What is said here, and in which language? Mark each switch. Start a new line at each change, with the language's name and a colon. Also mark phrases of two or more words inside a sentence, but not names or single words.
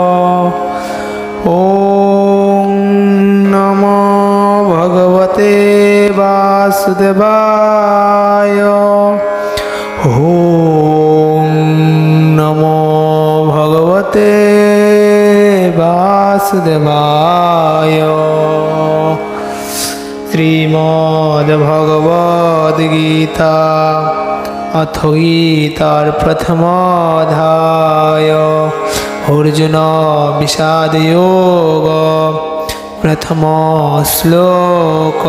Sanskrit: ওম নমো ভগবতে বাসুদেবায়। ওম নমো ভগবতে বাসুদেবায়।
Bangla: শ্রীমদ্ভগবদ্গীতা অথ গীতার প্রথম অধ্যায় অর্জুন বিষাদ যোগ প্রথম শ্লোক।